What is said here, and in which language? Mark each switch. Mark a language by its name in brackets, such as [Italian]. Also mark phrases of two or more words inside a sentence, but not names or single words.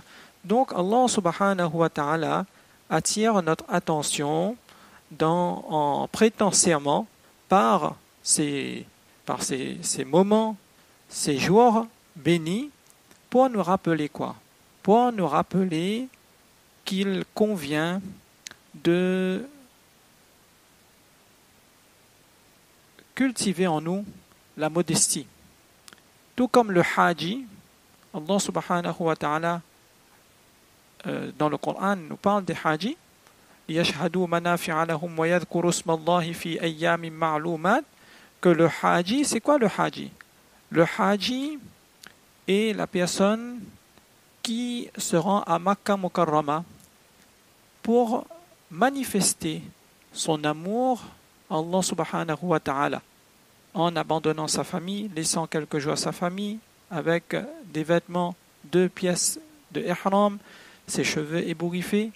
[French] Donc [Arabic] الله سبحانه وتعالى [French] attire notre attention en prêtant serment par ces moments, ces jours bénis, pour nous rappeler quoi? Pour nous rappeler qu'il convient de cultiver en nous la modestie. Tout comme le haji, [Arabic] الله سبحانه وتعالى [French] dans le Coran nous parle des haji. [Arabic] يَشْهَدُوا مَنَافِعَ لَهُمْ وَيَذْكُرُوا اسْمَ اللَّهِ فِي أَيَّامٍ مَعْلُومَاتٍ. [French] Que le haji, c'est quoi le haji? Le haji est la personne qui se rend à Makkah Mukarrama pour manifester son amour à [Arabic] الله سبحانه وتعالى [French] en abandonnant sa famille, laissant quelques jours à sa famille avec des vêtements, 2 pièces de ihram, ses cheveux ébouriffés.